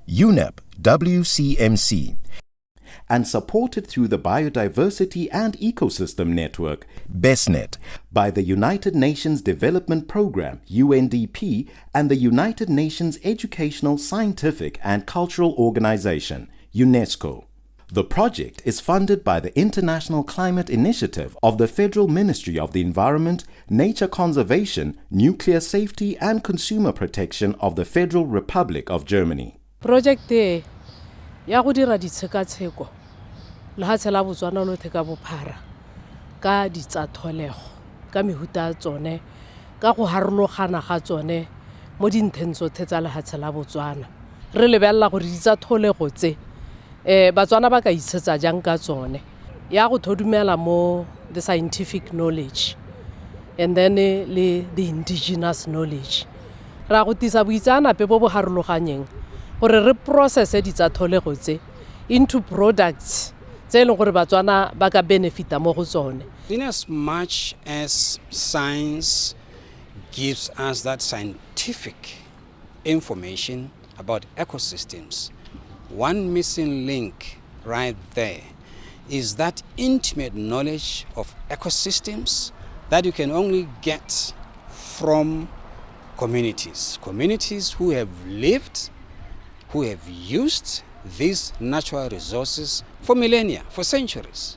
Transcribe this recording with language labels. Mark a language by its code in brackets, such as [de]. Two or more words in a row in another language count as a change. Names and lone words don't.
[en] UNEP-WCMC, and supported through the Biodiversity and Ecosystem Network, BESNet, by the United Nations Development Programme, UNDP, and the United Nations Educational, Scientific and Cultural Organization, UNESCO. The project is funded by the International Climate Initiative of the Federal Ministry of the Environment, Nature Conservation, Nuclear Safety and Consumer Protection of the Federal Republic of Germany. [tn] Project ya go dira ditshekatsheko lehatshe la Botswana lotlhe ka bophara ka ditsatlholego ka mehuta tsone ka go harologana ga tsone mo dintheng tsotlhe tsa lehatshe la Botswana re lebella gore ditsatlholego tse Batswana ba ka isetsa jang ka tsone ya go thodumela mo [en] the scientific knowledge and then [tn] le [en] the indigenous knowledge [tn] ra go tisa boitsanape bo bo harologanyeng gore re process ditsatlholego tse [en] into products [tn] tse e leng gore Batswana ba ka benefita mo go tsone. [en] In as much as science gives us that scientific information about ecosystems, one missing link right there is that intimate knowledge of ecosystems that you can only get from communities who have lived, who have used these natural resources for millennia, for centuries.